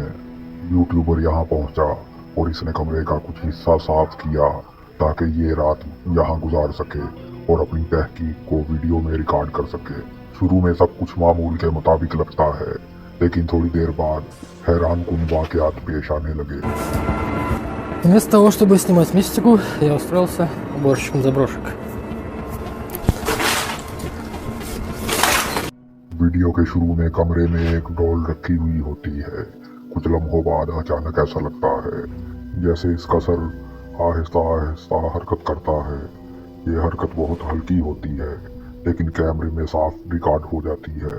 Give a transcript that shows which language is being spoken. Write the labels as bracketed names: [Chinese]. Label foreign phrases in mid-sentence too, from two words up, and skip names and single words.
[Urdu] یوٹیوبر یہاں پہنچا اور اس نے کمرے کا کچھ حصہ صاف کیا تاکہ یہ رات یہاں گزار سکے اور اپنی تحقیق کو ویڈیو میں ریکارڈ کر سکے. شروع میں سب کچھ معمول کے مطابق لگتا ہے، لیکن تھوڑی دیر بعد حیران کن واقعات پیش آنے لگے. [Russian] Вместо того, чтобы снимать мистику, я устроился уборщиком заброшек. [Urdu] ویڈیو کے شروع میں کمرے میں ایک ڈول رکھی ہوئی ہوتی ہے. کچھ لمحوں بعد اچانک ایسا لگتا ہے جیسے اس کا سر آہستہ آہستہ حرکت کرتا ہے. یہ حرکت بہت ہلکی ہوتی ہے، لیکن کیمرے میں صاف ریکارڈ ہو جاتی ہے.